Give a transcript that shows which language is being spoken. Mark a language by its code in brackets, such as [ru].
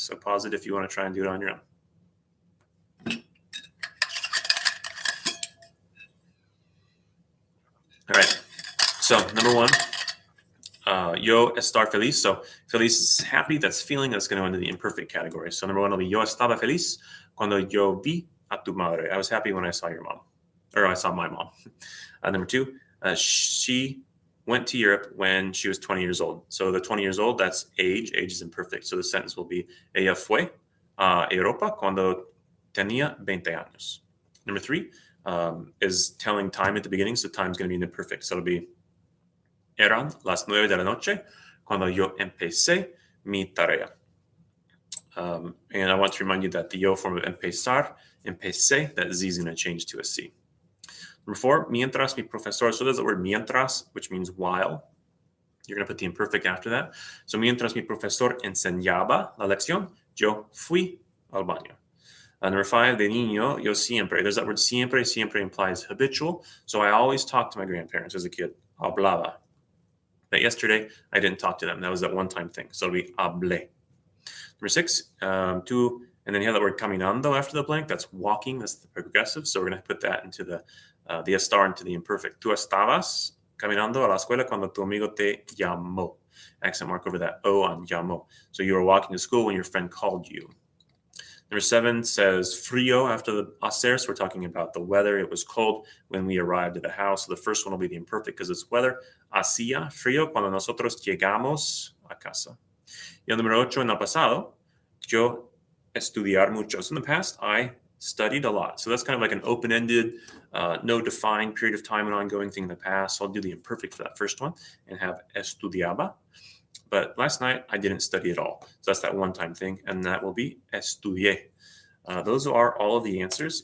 [en] So pause it if you want to try and do it on your own. All right, so number 1, [es] yo estar feliz. [en] So feliz is happy, that's feeling, that's going to go into the imperfect category. So number 1 will be [es] yo estaba feliz cuando yo vi a tu madre. [en] I was happy when I saw your mom, or I saw my mom. Number 2, she went to Europe when she was 20 years old. So the 20 years old, that's age. Age is imperfect. So the sentence will be [es] ella fue a Europa cuando tenía 20 años. [en] Number 3 is telling time at the beginning. So time's going to be in imperfect. So it'll be [es] eran las 9 de la noche cuando yo empecé mi tarea. [en] And I want to remind you that the yo form of empezar, empecé, that Z is going to change to a C. Number 4, [es] mientras mi profesor. [en] So there's the word mientras, which means while. You're going to put the imperfect after that. [es] So mientras mi profesor enseñaba la lección, yo fui al baño. [en] Number 5, [es] de niño, yo siempre. [en] There's that word siempre. Siempre implies habitual. So I always talked to my grandparents as a kid. Hablaba. But yesterday, I didn't talk to them. That was that one-time thing. So it'll be hablé. Number 6, tú, and then you have that word caminando after the blank. That's walking. That's the progressive. So we're going to put that into the estar into the imperfect. [es] Tú estabas caminando a la escuela cuando tu amigo te llamó. [en] Accent mark over that O on llamó. So you were walking to school when your friend called you. Number 7 says frío after the hacer. So we're talking about the weather. It was cold when we arrived at the house. So the first one will be the imperfect because it's weather. [es] Hacía frío cuando nosotros llegamos a casa. Y el número 8, en el pasado, yo estudiar mucho. [en] So in the past, I studied a lot. So that's kind of like an open-ended, no defined period of time, an ongoing thing in the past. So I'll do the imperfect for that first one and have estudiaba. But last night, I didn't study at all. So that's that one-time thing, and that will be estudié. Those are all of the answers.